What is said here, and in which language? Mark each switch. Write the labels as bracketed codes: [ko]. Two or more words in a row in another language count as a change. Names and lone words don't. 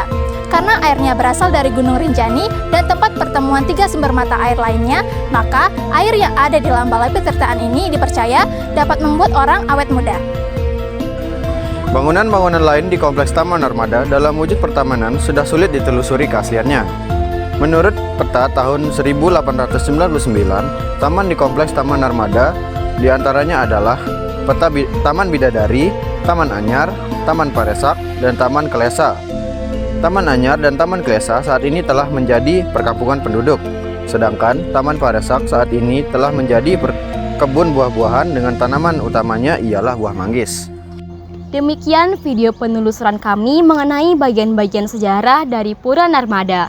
[id] Karena airnya berasal dari Gunung Rinjani dan tempat pertemuan 3 sumber mata air lainnya, maka air yang ada di dalam Balai Petirtaan ini dipercaya dapat membuat orang awet muda. Bangunan-bangunan lain di Kompleks Taman Narmada dalam wujud pertamanan sudah sulit ditelusuri keasliannya. Menurut peta tahun 1899, taman di Kompleks Taman Narmada diantaranya adalah Taman Bidadari, Taman Anyar, Taman Paresak, dan Taman Klesa. Taman Anyar dan Taman Klesa saat ini telah menjadi perkampungan penduduk, sedangkan Taman Paresak saat ini telah menjadi kebun buah-buahan dengan tanaman utamanya ialah buah manggis. Demikian video penelusuran kami mengenai bagian-bagian sejarah dari Pura Narmada.